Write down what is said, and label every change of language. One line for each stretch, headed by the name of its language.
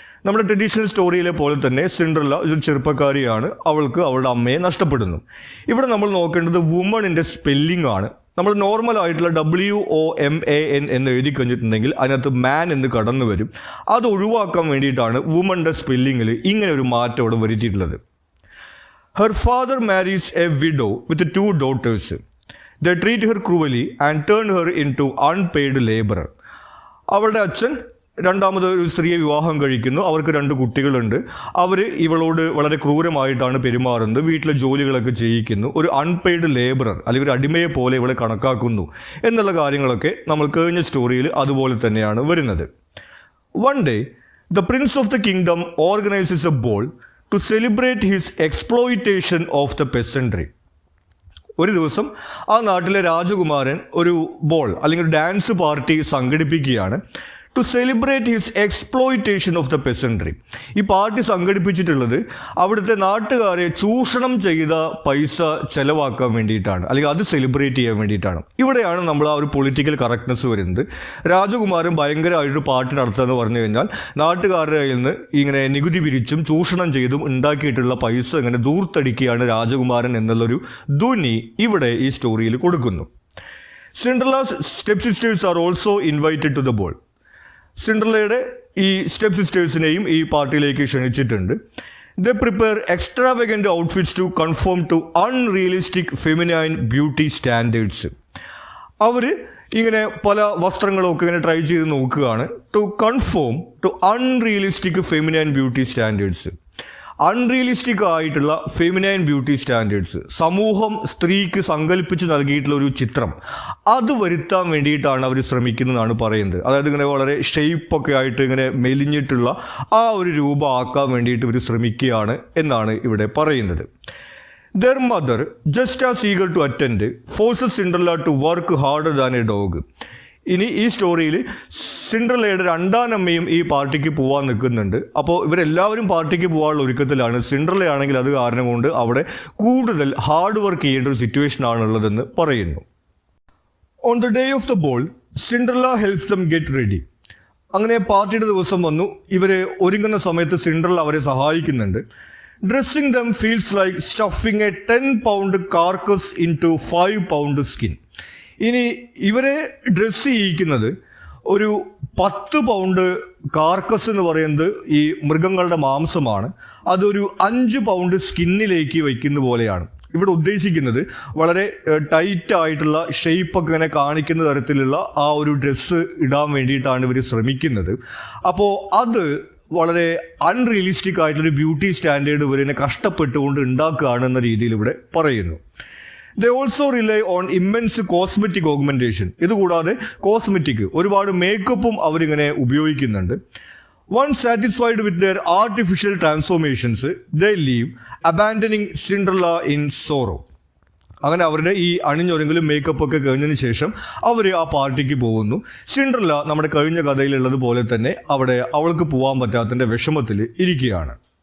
Malayalam: നമ്മുടെ ട്രഡീഷണൽ സ്റ്റോറിയിലെ പോലെ തന്നെ സിൻഡ്രല ഒരു ചെറുപ്പക്കാരിയാണ്, അവൾക്ക് അവളുടെ അമ്മയെ നഷ്ടപ്പെടുന്നു. ഇവിടെ നമ്മൾ നോക്കേണ്ടത് വുമണിൻ്റെ സ്പെല്ലിംഗ് ആണ്. നമ്മൾ നോർമൽ ആയിട്ടുള്ള WOMAN എന്ന് എഴുതി കഴിഞ്ഞിട്ടുണ്ടെങ്കിൽ അതിനകത്ത് മാൻ എന്ന് കടന്നു വരും. അത് ഒഴിവാക്കാൻ വേണ്ടിയിട്ടാണ് വുമണിൻ്റെ സ്പെല്ലിങ്ങിൽ ഇങ്ങനെ ഒരു മാറ്റം അവിടെ വരുത്തിയിട്ടുള്ളത്.
English: Her father marries a widow with 2 daughters. They treat her cruelly and turn her into unpaid laborer.
Malayalam: അവളുടെ അച്ഛൻ രണ്ടാമത് ഒരു സ്ത്രീയെ വിവാഹം കഴിക്കുന്നു. അവർക്ക് 2 കുട്ടികളുണ്ട്. അവർ ഇവളോട് വളരെ ക്രൂരമായിട്ടാണ് പെരുമാറുന്നത്, വീട്ടിലെ ജോലികളൊക്കെ ചെയ്യിക്കുന്നു. ഒരു അൺപെയ്ഡ് ലേബറർ അല്ലെങ്കിൽ ഒരു അടിമയെ പോലെ ഇവളെ കണക്കാക്കുന്നു എന്നുള്ള കാര്യങ്ങളൊക്കെ നമ്മൾ കഴിഞ്ഞ സ്റ്റോറിയിൽ അതുപോലെ തന്നെയാണ് വരുന്നത്.
English: One day, the prince of the kingdom organizes a ball to celebrate his exploitation of the peasantry.
Malayalam: ഒരു ദിവസം ആ നാട്ടിലെ രാജകുമാരൻ ഒരു ബോൾ അല്ലെങ്കിൽ ഒരു dance party സംഘടിപ്പിക്കുകയാണ്.
English: To celebrate his exploitation of the peasantry.
Malayalam: ഈ പാർട്ടി സംഘടിപ്പിച്ചിട്ടുള്ളത് അവിടുത്തെ നാട്ടുകാരെ ചൂഷണം ചെയ്ത പൈസ ചെലവാക്കാൻ വേണ്ടിയിട്ടാണ്, അല്ലെങ്കിൽ അത് സെലിബ്രേറ്റ് ചെയ്യാൻ വേണ്ടിയിട്ടാണ്. ഇവിടെയാണ് നമ്മൾ ആ ഒരു പൊളിറ്റിക്കൽ കറക്റ്റ്നെസ് വരുന്നത്. രാജകുമാരൻ ഭയങ്കരമായിട്ടൊരു പാർട്ടി നടത്തുകയെന്ന് പറഞ്ഞു കഴിഞ്ഞാൽ നാട്ടുകാരുടെ കയ്യിൽ നിന്ന് ഇങ്ങനെ നികുതി പിരിച്ചും ചൂഷണം ചെയ്തും ഉണ്ടാക്കിയിട്ടുള്ള പൈസ ഇങ്ങനെ ദൂർത്തടിക്കുകയാണ് രാജകുമാരൻ എന്നുള്ളൊരു ധ്വനി ഇവിടെ ഈ സ്റ്റോറിയിൽ കൊടുക്കുന്നു.
English: Cinderella's step sisters are also invited to the ball.
Malayalam: സിൻഡ്രലയുടെ ഈ സ്റ്റെപ്പ് സിസ്റ്റേഴ്സിനെയും ഈ പാർട്ടിയിലേക്ക് ക്ഷണിച്ചിട്ടുണ്ട്.
English: They prepare extravagant outfits to conform to unrealistic feminine beauty standards.
Malayalam: അവർ ഇങ്ങനെ പല വസ്ത്രങ്ങളൊക്കെ ഇങ്ങനെ ട്രൈ ചെയ്ത് നോക്കുകയാണ്
English: To conform to unrealistic feminine beauty standards.
Malayalam: Unrealistic ആയിട്ടുള്ള ഫെമിനൈൻ ബ്യൂട്ടി സ്റ്റാൻഡേർഡ്സ്, സമൂഹം സ്ത്രീക്ക് സങ്കല്പിച്ച് നൽകിയിട്ടുള്ള ഒരു ചിത്രം, അത് വരുത്താൻ വേണ്ടിയിട്ടാണ് അവർ ശ്രമിക്കുന്നതെന്നാണ് പറയുന്നത്. അതായത് ഇങ്ങനെ വളരെ ഷെയ്പ്പൊക്കെ ആയിട്ട് ഇങ്ങനെ മെലിഞ്ഞിട്ടുള്ള ആ ഒരു രൂപം ആക്കാൻ വേണ്ടിയിട്ട് ഇവർ ശ്രമിക്കുകയാണ് എന്നാണ് ഇവിടെ പറയുന്നത്.
English: Their mother, just as eager to attend, forces Cinderella to work harder than a dog.
Malayalam: ഇനി ഈ സ്റ്റോറിയിൽ സിൻഡ്രല്ലയുടെ രണ്ടാനമ്മയും ഈ പാർട്ടിക്ക് പോകാൻ നിൽക്കുന്നുണ്ട്. അപ്പോൾ ഇവരെല്ലാവരും പാർട്ടിക്ക് പോകാനുള്ള ഒരുക്കത്തിലാണ്. സിൻഡ്രല്ലയാണെങ്കിൽ അത് കാരണം കൊണ്ട് അവിടെ കൂടുതൽ ഹാർഡ് വർക്ക് ചെയ്യേണ്ട ഒരു സിറ്റുവേഷൻ ആണുള്ളതെന്ന് പറയുന്നു.
English: On the day of the ball, Cinderella helps them get ready.
Malayalam: അങ്ങനെ പാർട്ടിയുടെ ദിവസം വന്നു. ഇവർ ഒരുങ്ങുന്ന സമയത്ത് സിൻഡ്രല്ല അവരെ സഹായിക്കുന്നുണ്ട്.
English: Dressing them feels like stuffing a 10-pound carcass into 5-pound skin.
Malayalam: ഇനി ഇവരെ ഡ്രസ്സ് ചെയ്യിക്കുന്നത് ഒരു 10 പൗണ്ട് കാർക്കസ് എന്ന് പറയുന്നത് ഈ മൃഗങ്ങളുടെ മാംസമാണ്. അതൊരു 5 പൗണ്ട് സ്കിന്നിലേക്ക് വയ്ക്കുന്ന പോലെയാണ്. ഇവിടെ ഉദ്ദേശിക്കുന്നത് വളരെ ടൈറ്റ് ആയിട്ടുള്ള ഷേപ്പൊക്കെ ഇങ്ങനെ കാണിക്കുന്ന തരത്തിലുള്ള ആ ഒരു ഡ്രസ്സ് ഇടാൻ വേണ്ടിയിട്ടാണ് ഇവർ ശ്രമിക്കുന്നത്. അപ്പോൾ അത് വളരെ അൺറിയലിസ്റ്റിക് ആയിട്ടുള്ളൊരു ബ്യൂട്ടി സ്റ്റാൻഡേർഡ് ഇവരിനെ കഷ്ടപ്പെട്ടുകൊണ്ട് ഉണ്ടാക്കുകയാണ് എന്ന രീതിയിൽ ഇവിടെ പറയുന്നു.
English: They also rely on immense cosmetic augmentation.
Malayalam: ഇതുകൂടാതെ കോസ്മെറ്റിക് ഒരുപാട് മേക്കപ്പും അവരിങ്ങനെ ഉപയോഗിക്കുന്നുണ്ട്.
English: Once satisfied with their artificial transformations, they leave, abandoning Cinderella in sorrow.
Malayalam: അങ്ങനെ അവരുടെ ഈ അണിഞ്ഞൊരുങ്ങലും മേക്കപ്പൊക്കെ കഴിഞ്ഞതിന് ശേഷം അവർ ആ പാർട്ടിക്ക് പോകുന്നു. സിൻഡ്രല്ല നമ്മുടെ കഴിഞ്ഞ കഥയിലുള്ളതുപോലെ തന്നെ അവിടെ അവൾക്ക് പോകാൻ പറ്റാത്തതിൻ്റെ വിഷമത്തിൽ ഇരിക്കുകയാണ്.